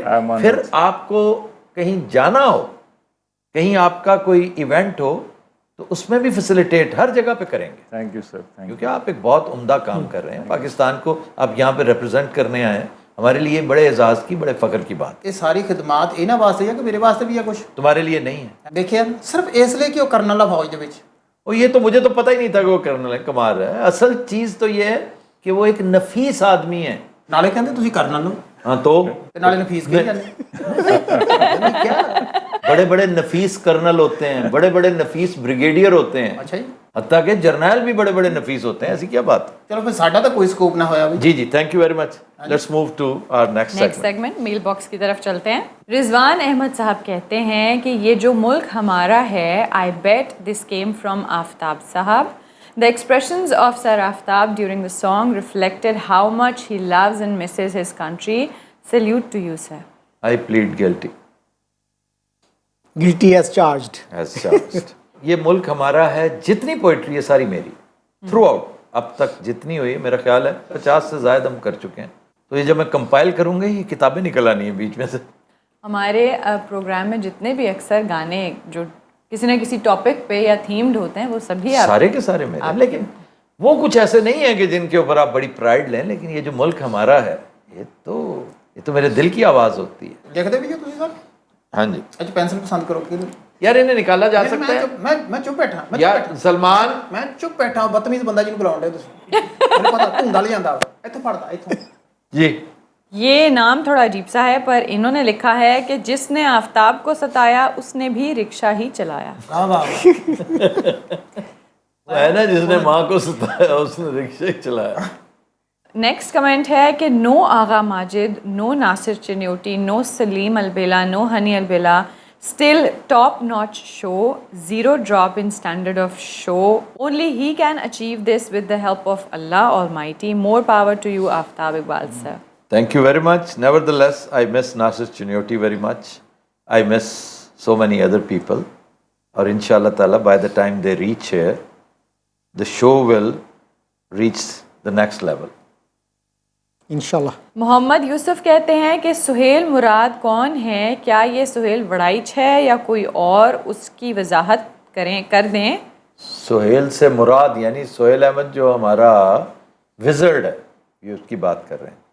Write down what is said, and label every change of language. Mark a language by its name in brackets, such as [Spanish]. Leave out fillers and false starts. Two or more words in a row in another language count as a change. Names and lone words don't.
[Urdu] پھر آپ کو کہیں جانا ہو, کہیں آپ کا کوئی ایونٹ ہو, تو اس میں بھی فیسیلیٹیٹ ہر جگہ پہ کریں گے. [English] Thank you sir. [Urdu] کیونکہ آپ ایک بہت عمدہ کام کر رہے ہیں. پاکستان کو آپ یہاں پہ ریپرزینٹ کرنے آئے ہیں, ہمارے لیے بڑے اعزاز کی, بڑے فخر کی بات. یہ ساری خدمات [Punjabi] ਇਹਨਾਂ ਵਾਸਤੇ ਹੈ ਕਿ ਮੇਰੇ ਵਾਸਤੇ ਵੀ ਹੈ ਕੁਝ [Urdu] تمہارے لیے نہیں ہے. [Punjabi] ਦੇਖਿਆ ਸਿਰਫ ਇਸ ਲਈ ਕਿ ਉਹ ਕਰਨਲ ਆ ਫੌਜ ਦੇ ਵਿੱਚ. [Urdu] اور یہ تو مجھے تو پتہ ہی نہیں تھا کہ وہ کرنل ہے, کمال ہے. اصل چیز تو یہ ہے کہ وہ ایک نفیس آدمی ہے. [Punjabi] ਨਾਲੇ ਕਹਿੰਦੇ ਤੁਸੀਂ ਕਰਨਲ ਹੋ [Urdu] ہاں تو [Punjabi] ਤੇ ਨਾਲੇ ਨਫੀਸ ਕਹੀ ਜਾਂਦੇ. [Urdu] کیا بڑے بڑے نفیس کرنل ہوتے ہیں, بڑے بڑے نفیس بریگیڈیئر ہوتے ہیں, [Punjabi] ਅੱਛਾ ਜੀ. [Urdu] حتیٰ کہ جرنیل بھی بڑے بڑے نفیس ہوتے ہیں. ایسی کیا بات. [Punjabi] ਚਲੋ ਫਿਰ ਸਾਡਾ ਤਾਂ ਕੋਈ ਸਕੋਪ ਨਾ ہویا بھائی. [Urdu] جی جی [English] Thank you very much. Let's move to our next [Urdu] سیگمنٹ میل باکس کی طرف چلتے ہیں. رضوان احمد صاحب کہتے ہیں کہ یہ جو ملک ہمارا ہے, [English] I bet this came from [Urdu] آفتاب صاحب. [English] The expressions of Sir Aftab during the song reflected how much he loves and misses his country. Salute to you, sir. I plead guilty. Guilty as charged. As charged. [Urdu] یہ ملک ہمارا ہے. جتنی پوئٹری ہے ساری میری تھرو آؤٹ اب تک جتنی ہوئی, میرا خیال ہے 50 سے زائد ہم کر چکے ہیں. تو یہ جب میں کمپائل کروں گا یہ کتابیں نکل آنی ہیں بیچ میں سے. ہمارے پروگرام میں جتنے بھی اکثر گانے جو کسی نہ کسی ٹاپک پہ یا تھیمڈ ہوتے ہیں وہ سبھی سارے کے سارے میرے. لیکن وہ کچھ ایسے نہیں ہیں کہ جن کے اوپر آپ بڑی پرائڈ لیں, لیکن یہ جو ملک ہمارا ہے یہ تو میرے دل کی آواز ہوتی ہے. [Punjabi] ਦੇਖਦੇ ਵੀ ਹੋ ਤੁਸੀਂ ਸਰ. [Urdu] ہاں جی. [Punjabi] ਅੱਜ ਪੈਨਸਲ ਪਸੰਦ ਕਰੋ ਕਿ [Urdu] یار انہیں نکالا جا سکتا ہے. [Punjabi] ਮੈਂ ਚੁੱਪ ਬੈਠਾ. [Urdu] یار سلمان [Punjabi] ਮੈਂ ਚੁੱਪ ਬੈਠਾ. ਬਦਤਮੀਜ਼ ਬੰਦਾ ਜਿਹਨੂੰ ਬੁਲਾਉਂਦੇ ਤੁਸੀਂ. ਮੈਨੂੰ پتا ਧੁੰਦਾ ਲ ਜਾਂਦਾ ਇੱਥੋਂ ਫੜਦਾ ਇੱਥੋਂ. [Urdu] جی یہ نام تھوڑا عجیب سا ہے, پر انہوں نے لکھا ہے کہ جس نے آفتاب کو ستایا اس نے بھی رکشہ ہی چلایا. واہ واہ. ہے نا, جس نے ماں کو ستایا اس نے رکشہ چلایا. [English] next comment [Urdu] ہے کہ نو آغا ماجد, نو ناصر چنیوٹی, نو سلیم البلا, نو ہنی البلا, [English] still top notch show, zero drop in standard of show. Only he can achieve this with the help of Allah Almighty. More power to you, Aftab Iqbal sir. Thank you very much. Nevertheless, I miss Nasir Chinyoti very much. I miss so many other people. Or [Arabic] إن شاء الله تعالى, [English] by the time they reach here, the show will reach the next level. [Urdu] انشاءاللہ. محمد یوسف کہتے ہیں کہ سہیل مراد کون ہے, کیا یہ سہیل وڑائچ ہے یا کوئی اور, اس کی وضاحت کر دیں. سہیل سے مراد یعنی سہیل احمد جو ہمارا وزرڈ ہے, یہ اس کی بات کر رہے ہیں.